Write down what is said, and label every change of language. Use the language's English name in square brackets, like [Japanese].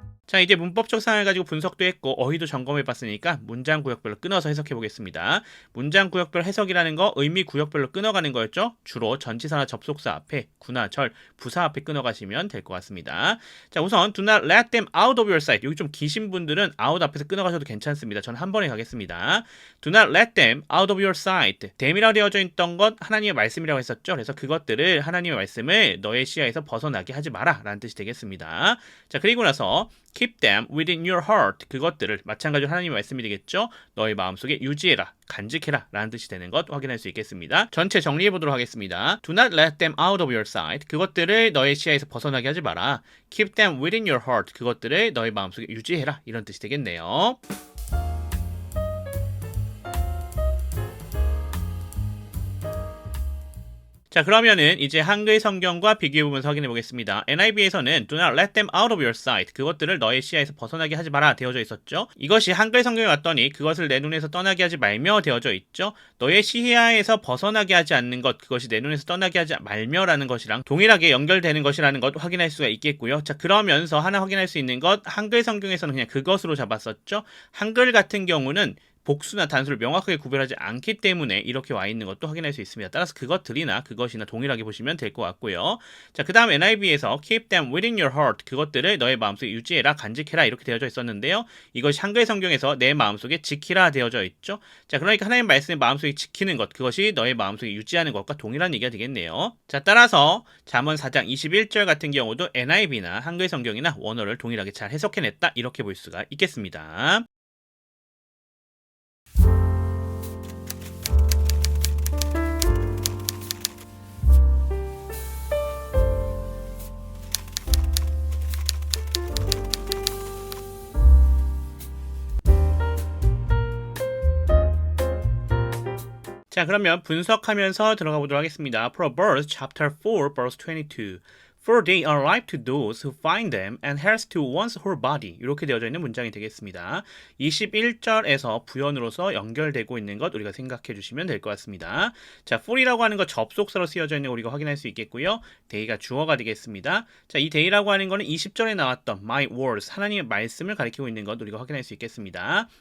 [Korean] 자, 이제 문법적 상황을 가지고 분석도 했고 어휘도 점검해 봤으니까 문장 구역별로 끊어서 해석해 보겠습니다. 문장 구역별 해석이라는 거 의미 구역별로 끊어가는 거였죠. 주로 전치사나 접속사 앞에, 구나 절, 부사 앞에 끊어가시면 될 것 같습니다. 자, 우선 [English] do not let them out of your sight. [Korean] 여기 좀 기신 분들은 out 앞에서 끊어가셔도 괜찮습니다. 저는 한 번에 가겠습니다. [English] do not let them out of your sight. [Korean] them이라고 되어져 있던 것 하나님의 말씀이라고 했었죠. 그래서 그것들을 하나님의 말씀을 너의 시야에서 벗어나게 하지 마라 라는 뜻이 되겠습니다. 자, 그리고 나서 [English] keep them within your heart. [Korean] 그것들을 마찬가지로 하나님의 말씀이 되겠죠. 너의 마음속에 유지해라, 간직해라 라는 뜻이 되는 것 확인할 수 있겠습니다. 전체 정리해 보도록 하겠습니다. [English] Do not let them out of your sight. [Korean] 그것들을 너의 시야에서 벗어나게 하지 마라. [English] Keep them within your heart. [Korean] 그것들을 너의 마음속에 유지해라. 이런 뜻이 되겠네요. 자, 그러면은 이제 한글 성경과 비교해 보면서 확인해 보겠습니다. NIV에서는 [English] do not let them out of your sight. [Korean] 그것들을 너의 시야에서 벗어나게 하지 마라 되어져 있었죠. 이것이 한글 성경에 왔더니 그것을 내 눈에서 떠나게 하지 말며 되어져 있죠. 너의 시야에서 벗어나게 하지 않는 것, 그것이 내 눈에서 떠나게 하지 말며라는 것이랑 동일하게 연결되는 것이라는 것 확인할 수가 있겠고요. 자, 그러면서 하나 확인할 수 있는 것, 한글 성경에서는 그냥 그것으로 잡았었죠. 한글 같은 경우는 복수나 단수를 명확하게 구별하지 않기 때문에 이렇게 와 있는 것도 확인할 수 있습니다. 따라서 그것들이나 그것이나 동일하게 보시면 될 것 같고요. 자, 그 다음 NIV에서 [English] keep them within your heart. [Korean] 그것들을 너의 마음속에 유지해라, 간직해라 이렇게 되어져 있었는데요. 이것이 한글 성경에서 내 마음속에 지키라 되어져 있죠. 자, 그러니까 하나님 말씀을 마음속에 지키는 것, 그것이 너의 마음속에 유지하는 것과 동일한 얘기가 되겠네요. 자, 따라서 잠언 4장 21절 같은 경우도 NIV나 한글 성경이나 원어를 동일하게 잘 해석해냈다 이렇게 볼 수가 있겠습니다. 자, 그러면 분석하면서 들어가 보도록 하겠습니다. [English] Proverbs chapter 4 verse 22. For they are life to those who find them and health to one's whole body. [Korean] 이렇게 되어져 있는 문장이 되겠습니다. 21절에서 부연으로서 연결되고 있는 것 우리가 생각해 주시면 될 것 같습니다. 자, for이라고 하는 거 접속사로 쓰여져 있는 거 우리가 확인할 수 있겠고요. they가 주어가 되겠습니다. 자, 이 they라고 하는 거는 20절에 나왔던 [English] my words, [Korean] 하나님의 말씀을 가리키고 있는 것 우리가 확인할 수 있겠습니다.